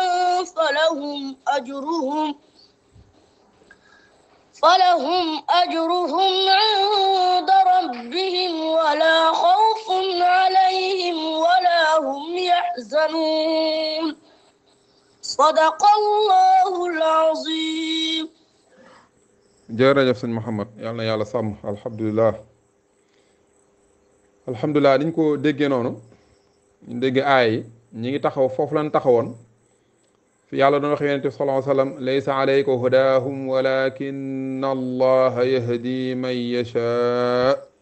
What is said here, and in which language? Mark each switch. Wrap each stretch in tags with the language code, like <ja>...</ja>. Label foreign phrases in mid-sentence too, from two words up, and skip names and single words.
<ar>فلهم أجرهم عند ربهم ولا خوف عليهم ولا هم يحزنون صدق الله العظيم.</ar> <wo>jërëjëf sëñ Mouhamed yal na yàlla sàmm. alhamdulilah niñ ko déggee noonu ñu déggee aaya yi ñi ngi taxaw foofu lañ taxawoon fi yàlla doon wax yonent bi</wo> <ar>صلى الله عليه وسلم ليس عليك هداهم ولكن الله يهدي من يشاء.</ar>